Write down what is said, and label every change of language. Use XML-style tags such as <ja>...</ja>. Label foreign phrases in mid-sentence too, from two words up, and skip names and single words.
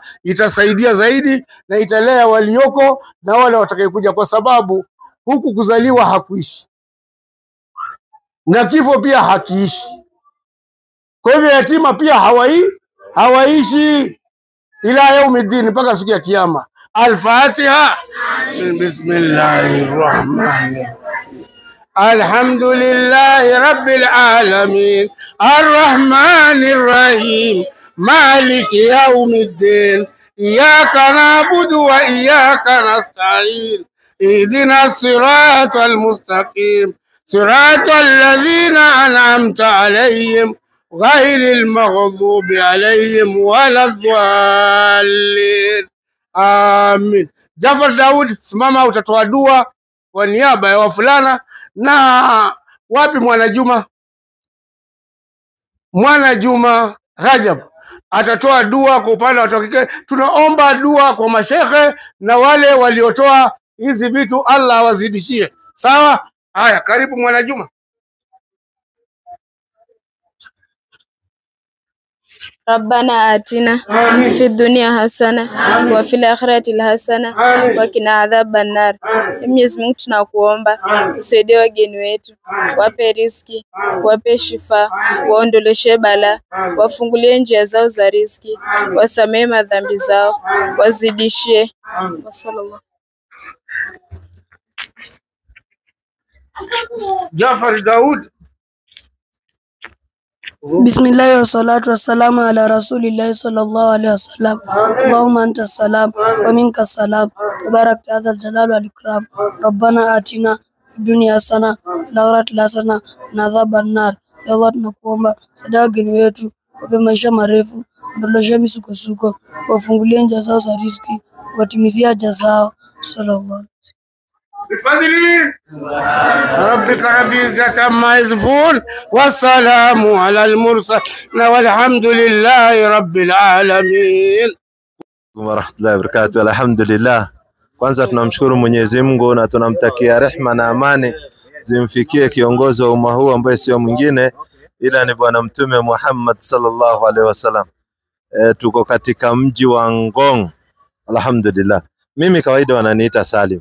<sw>Itasaidia zaidi na italea walioko na wale watakayokuja, kwa sababu huku kuzaliwa hakuishi na kifo pia hakiishi. Kwa hivyo yatima pia hawaishi ila yaumiddin, mpaka siku ya kiyama. Al-Fatiha.</sw> <ar>بسم الله الرحمن الرحيم. الحمد لله رب العالمين الرحمن الرحيم مالك يوم الدين إياك نعبد وإياك نستعين اهدنا الصراط المستقيم صراط الذين أنعمت عليهم غير المغضوب عليهم ولا الضالين. Amin.</ar> <sw>Jafar Daud, simama utatoa dua kwa niaba ya wafulana, na Wapi Mwanajuma? Mwanajuma Rajab atatoa dua kwa upande wa watu wa kike. Tunaomba dua kwa mashehe na wale waliotoa hizi vitu, Allah awazidishie. Sawa? Haya, karibu Mwanajuma.</sw> <ar>ربنا آتنا في الدنيا حسنة وفي الآخرة حسنة وقنا عذاب النار.</ar> <sw>Mwenyezi Mungu tunakuomba usaidie wageni wetu, wape riziki, wape shifa, waondoleshe bala, wafungulie njia zao za riziki, wasamee madhambi zao, wazidishie.</sw> <ar>Wasallallahu. Jafar Daud. بسم الله والصلاة والسلام على رسول الله صلى الله عليه وسلم. اللهم أنت السلام ومنك السلام. تبارك هذا الجلال والإكرام. ربنا آتنا في الدنيا حسنة وفي الآخرة حسنة وعذاب النار. يا الله,</ar> <sw>tunakuomba sadaka wageni wetu, wape maisha marefu, ondoleshe misukosuko, wafungulie njia zao za riziki, watimizia haja zao.</sw> <ar>Sallallahu. بفضل ربك رب العزة عما يصفون والسلام على المرسلين والحمد لله رب العالمين. ورحمة الله وبركاته. Alhamdulillah.</ar> <sw>Kwanza tunamshukuru Mwenyezi Mungu na tunamtakia rehma na amani zimfikie kiongozi wa umma huu ambaye sio mwingine ila ni Bwana Mtume Muhammad</sw> <ar>صلى الله عليه وسلم.</ar> <sw>Tuko katika mji wa Ngong.</sw> <ar>Alhamdulillah.</ar> <sw>Mimi kawaida wananiita Salim.</sw>